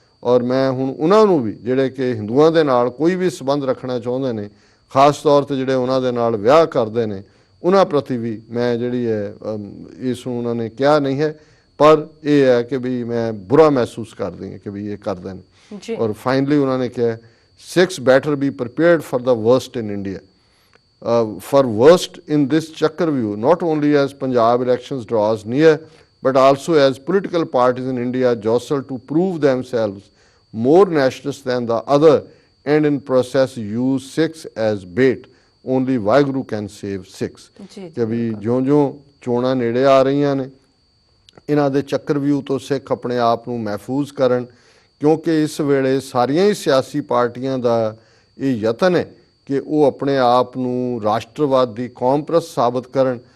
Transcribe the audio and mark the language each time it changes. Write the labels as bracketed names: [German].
[Punjabi] ਔਰ ਮੈਂ ਹੁਣ ਉਹਨਾਂ ਨੂੰ ਵੀ ਜਿਹੜੇ ਕਿ ਹਿੰਦੂਆਂ ਦੇ ਨਾਲ ਕੋਈ ਵੀ ਸੰਬੰਧ ਰੱਖਣਾ ਚਾਹੁੰਦੇ ਨੇ, ਖਾਸ ਤੌਰ 'ਤੇ ਜਿਹੜੇ ਉਹਨਾਂ ਦੇ ਨਾਲ ਵਿਆਹ ਕਰਦੇ ਨੇ, ਉਹਨਾਂ ਪ੍ਰਤੀ ਵੀ ਮੈਂ ਜਿਹੜੀ ਹੈ ਇਸ ਨੂੰ ਉਹਨਾਂ ਨੇ ਕਿਹਾ ਨਹੀਂ ਹੈ, ਪਰ ਇਹ ਹੈ ਕਿ ਵੀ ਮੈਂ ਬੁਰਾ ਮਹਿਸੂਸ ਕਰਦੀ ਹਾਂ ਕਿ ਵੀ ਇਹ ਕਰਦੇ ਨੇ। ਔਰ ਫਾਈਨਲੀ ਉਹਨਾਂ ਨੇ ਕਿਹਾ [English] Sikhs better be prepared for the worst in India. For worst in this Chakravyuh, not only as Punjab elections draws near, but also as political parties in India jostle to prove themselves more nationalist than the other and in process use Sikhs as bait. Only Waheguru can save Sikhs. [Punjabi] ਕਿ ਵੀ ਜਿਉਂ-ਜਿਉਂ ਚੋਣਾਂ ਨੇੜੇ ਆ ਰਹੀਆਂ ਨੇ, ਇਹਨਾਂ ਦੇ ਚੱਕਰਵਿਊਹ ਤੋਂ ਸਿੱਖ ਆਪਣੇ ਆਪ ਨੂੰ ਮਹਿਫੂਜ਼ ਕਰਨ, ਕਿਉਂਕਿ ਇਸ ਵੇਲੇ ਸਾਰੀਆਂ ਹੀ ਸਿਆਸੀ ਪਾਰਟੀਆਂ ਦਾ ਇਹ ਯਤਨ ਹੈ ਕਿ ਉਹ ਆਪਣੇ ਆਪ ਨੂੰ ਰਾਸ਼ਟਰਵਾਦੀ ਕੌਮਪ੍ਰਸਤ ਸਾਬਤ ਕਰਨ।